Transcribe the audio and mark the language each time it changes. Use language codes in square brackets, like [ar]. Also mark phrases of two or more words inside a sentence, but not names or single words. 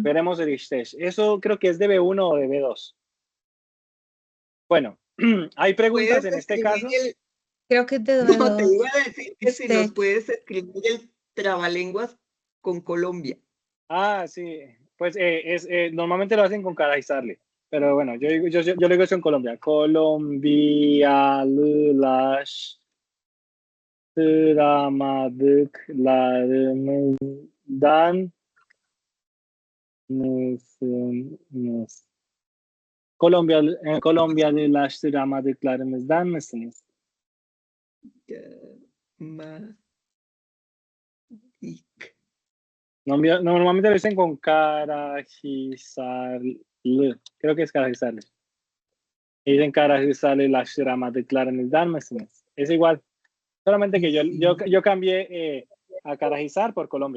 [es] Veremos el istesh. Eso creo que es de B1 o de B2. Bueno, hay preguntas ¿Puedes en este escribir caso. Creo que es de No, te dos. iba a decir que si nos Este. puedes escribir el trabalenguas con Colombia. Ah, sí. Pues normalmente lo hacen con Karahisarli. Pero bueno, yo lo digo eso en Colombia. [tr] Kolombiyalılaştıramadıklarımızdan mısınız? Kolombiyalılaştıramadıklarımızdan mısınız? Madik. [es] Normalmente lo dicen con Karahisarli. Creo que es Karahisarli. Dicen [tr] Karahisarlılaştıramadıklarımızdan mısınız? [es] Es igual. Solamente que yo cambié a Karahizar por Colombia.